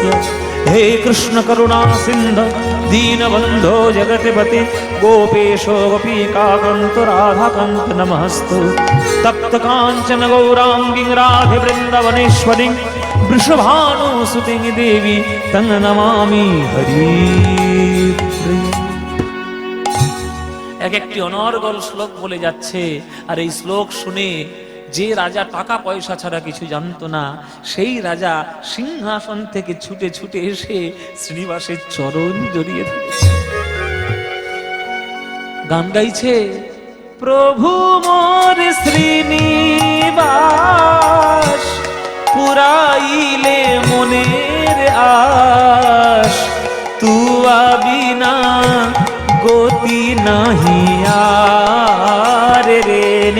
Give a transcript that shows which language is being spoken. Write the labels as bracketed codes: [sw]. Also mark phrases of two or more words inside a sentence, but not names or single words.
[sa] हे कृष्ण करुणा सिन्धु दीनबन्धो जगतिपते गोपेशो गोपीकान्त राधाकान्त नमस्तु। तप्त काञ्चन गौराङ्गी राधे वृन्दवनेश्वरी वृषभानुसुते देवी तं नमामि हरिप्रिया। [bn] এক একটি অনর্গল শ্লোক বলে যাচ্ছে, আর এই শ্লোক শুনে যে রাজা টাকা পয়সা ছাড়া কিছু জানতো না, সেই রাজা সিংহাসন থেকে ছুটে ছুটে এসে শ্রীনিবাসের চরণ জড়িয়ে ধরেছে, গান গাইছে, প্রভু মোর শ্রীনিবাস পুরাইলে মনের আশ, তুয়া বিনা গতি নাহি আর রে।